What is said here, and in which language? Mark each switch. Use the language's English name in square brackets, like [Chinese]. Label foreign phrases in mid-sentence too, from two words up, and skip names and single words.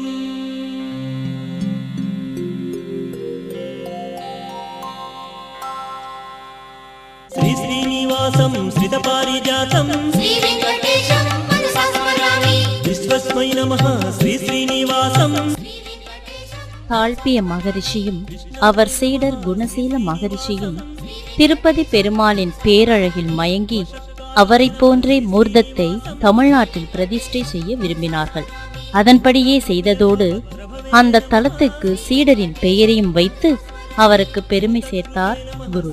[Sanskrit] श्री श्रीनिवासं श्रितपारिजातं श्रीवेङ्कटेशं मनसा स्मरामि विश्वस्मै नमः. श्री श्रीनिवासं [Tamil] தாழ்பிய மகரிஷியும் அவர் சீடர் குணசீல மகரிஷியும் திருப்பதி பெருமாளின் பேரழகில் மயங்கி அவரை போன்றே மூர்த்தத்தை தமிழ்நாட்டில் பிரதிஷ்டை செய்ய விரும்பினார்கள். அதன்படியே செய்ததோடு அந்த தலத்துக்கு சீடரின் பெயரையும் வைத்து அவருக்கு பெருமை சேர்த்தார் குரு.